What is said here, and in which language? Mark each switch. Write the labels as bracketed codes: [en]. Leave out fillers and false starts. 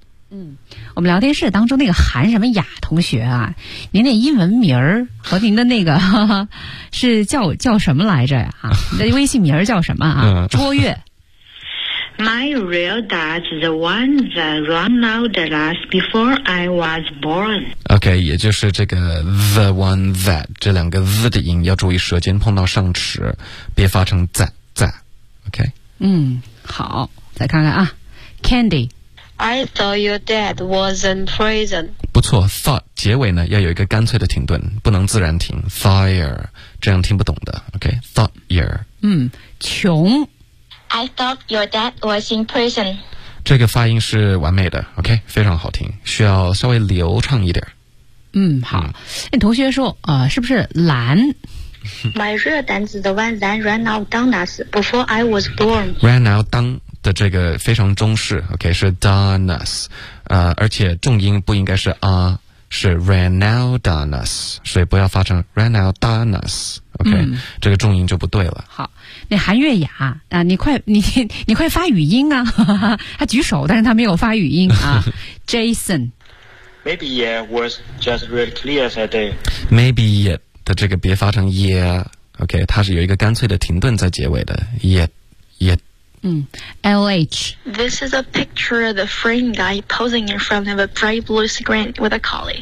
[zh] 嗯，我们聊天室当中那个韩什么雅同学啊，您那英文名儿和您的那个呵呵是叫什么来着呀？啊，你的微信名儿叫什么啊？卓越。 [en] My real dad's the one that ran out of us before I was born. [zh] Okay, 也就是这个 the one that 这两个 the 的音要注意舌尖碰到上齿，别发成 that that. Okay. 嗯，好，再看看啊 ，Candy. [en] I thought your dad was in prison. [zh] 不错 ，thought 结尾呢要有一个干脆的停顿，不能自然停 ，thire 这样听不懂的。 [en] Okay, thire. [zh] 嗯，穷。 [en] I thought your dad was in prison. [zh] 这个发音是完美的 ，OK， 非常好听，需要稍微流畅一点。嗯，好。那同学说，是不是蓝 [en] ？My real dad's the one that ran out on us before I was born. [zh] Ran out on 的这个非常中式 ，OK， 是 on us， 而且重音不应该是 a，是 [en] ran out on us， [zh] 所以不要发成 ran out on us。 OK，这个重音就不对了。好，那韩月雅啊，你快发语音啊！他举手，但是他没有发语音啊。 Jason， [en] maybe it was just really clear that day. [zh] Maybe it 的这个别发成 yeah， OK， 它是有一个干脆的停顿在结尾的 yeah。嗯 ，LH. [en] This is a picture of the frame guy posing in front of a bright blue screen with a collie.